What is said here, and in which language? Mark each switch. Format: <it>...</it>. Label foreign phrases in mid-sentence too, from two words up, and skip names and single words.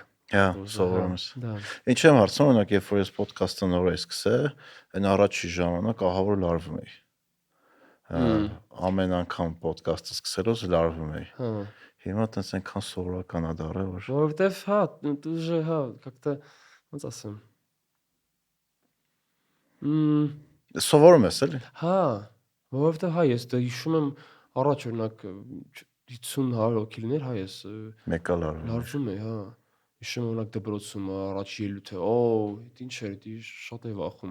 <hy>Հա, սովորում ես։ Ինչ եմ հարցնում, օրինակ, երբ որ ես ոդքասթը նոր էի սկսել, այն առաջի ժամանակ ահավոր լարվում էի։ ամեն անգամ ոդկասթը սկսելուց լարվում էի։ Հա։ Հիմա տենց այնքան սովորական է դառել, որ Որովհետև հա, դու же հա, как-то ոնց ասեմ։ սովորում ես էլի։ Հա, որովհետև հա, ես դա հիշում եմ առաջ օրինակ 50-100 հոգիներ, հա, ես Մեկը լարվում։ լարվում էի, հա։ Հիշում եմ օրինակ դպրոցում առաջ ելույթը, դա ինչ էր, դա շատ է վախում։</hy>